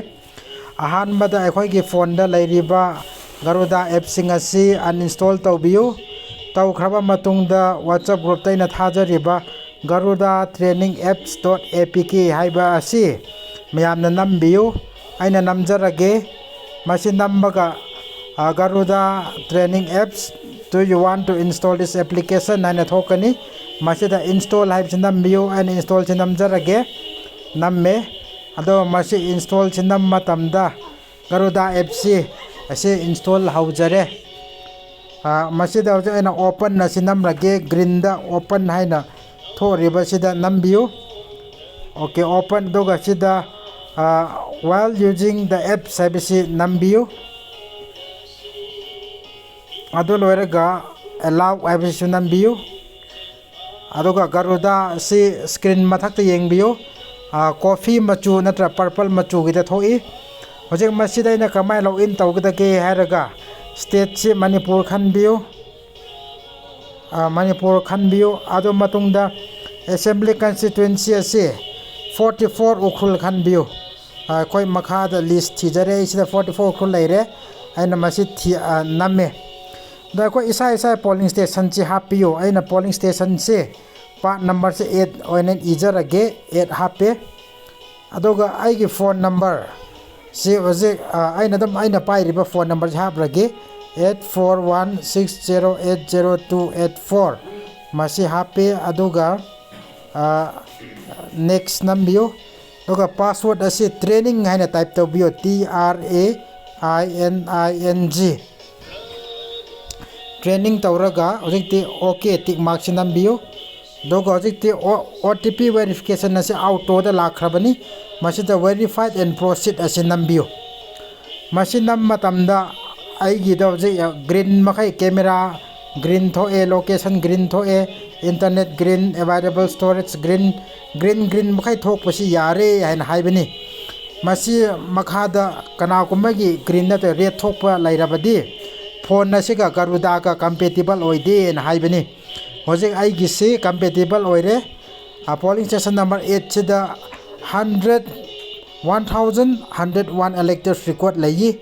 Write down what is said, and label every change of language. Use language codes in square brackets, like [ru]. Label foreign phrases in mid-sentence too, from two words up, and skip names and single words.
[mni] ꯑꯍꯥꯟꯕꯗ ꯑꯩꯈꯣꯏꯒꯤ ꯐꯣꯟꯗ ꯂꯩꯔꯤꯕ Garuda ꯑꯦꯞꯁꯤꯡ ꯑꯁꯤ uninstall ꯇꯧꯕꯤꯌꯨ. ꯇꯧꯈ꯭ꯔꯕ ꯃꯇꯨꯡꯗ WhatsApp ꯒ꯭ꯔꯨꯞꯇ ꯑꯩꯅ ꯊꯥꯖꯔꯤꯕ Garuda Training Apps.apk ꯍꯥꯏꯕ ꯑꯁꯤ ꯃꯌꯥꯝꯅ ꯅꯝꯕꯤꯌꯨ. ꯑꯩꯅ ꯅꯝꯖꯔꯒꯦ. Masi nambaga Garuda Training Apps. [en] Do you want to install this application? [mni] Naina thokani. Masi da install hype sinambiyo and install sinamjarage. Namme. Ado masi install sinamma tamda Garuda Apps asi install haujare. Masi da aina open na sinamrage green da open haina thoriba sida nambiyo. Okay, open doga sida [en] while using the app service [mni] nambiyo. Ado loiraga allow service nambiyo. Adoga Garuda si screen mathakta yengbiyo. Coffee machu natra purple machu gida thoi. Hojek masida ina kamai login tawgidage hairaga state si Manipur khanbiyo. Manipur khanbiyo. Ado matungda [en] assembly constituency [mni] asi 44 ukhul khanbiyo. Koi makhada list thijare isida 44 ukhul leire aina masi namme. Da ko isa [en] polling station [mni] chi hapiyo. Aina [en] polling station [mni] se [en] part number [mni] se 8 oinen ijarage 8 hape. Adoga aigi [en] phone number [mni] se oje aina dam aina pairiba [en] phone number [mni] haprage 8416080284 masi hape. Adoga next nambiyo. Adoga password asi training haina type tawbiyo TRAINING training tawraga ojikti okay [en] tick mark [mni] sinambiyo. Doga ojikti [en] OTP verification [mni] asi auto da lakhrabani masida [en] verified and proceed [mni] asi nambiyo. Masi nam matamda aigi da ojik green makai camera green thoe location green thoe internet green [en] available storage [mni] green makai thokpasi yare haina haibani. Masi makhada kana kumagi green da red thokpa lairabadi phone nasiga Garuda ka compatible oide na haibani. Hojek aigi se compatible oire. [en] Polling station number [mni] 8 sida 1101 [en] electors record [mni] layi.